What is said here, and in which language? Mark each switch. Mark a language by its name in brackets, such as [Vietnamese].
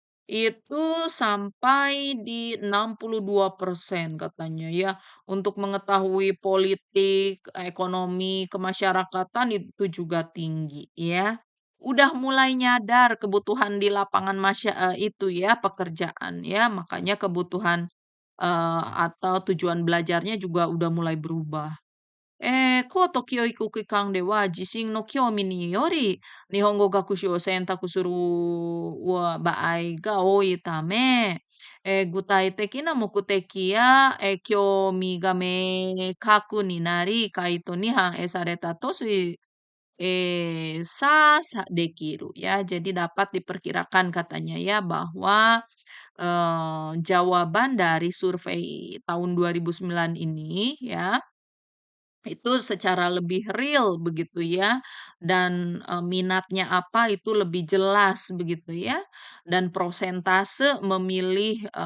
[Indonesian] Itu sampai di 62% katanya ya, untuk mengetahui politik, ekonomi, kemasyarakatan itu juga tinggi ya. Udah mulai nyadar kebutuhan di lapangan itu ya, pekerjaan ya, makanya kebutuhan, atau tujuan belajarnya juga udah mulai berubah. [Japanese] 高等教育機関では自身の興味により日本語学習を選択する場合が多いため、具体的な目的や、興味が明確になり、回答に反映されたとできるya. [Indonesian] Jadi dapat diperkirakan katanya ya bahwa jawaban dari survei tahun 2009 ini ya itu secara lebih real begitu ya, dan, minatnya apa itu lebih jelas begitu ya, dan prosentase memilih,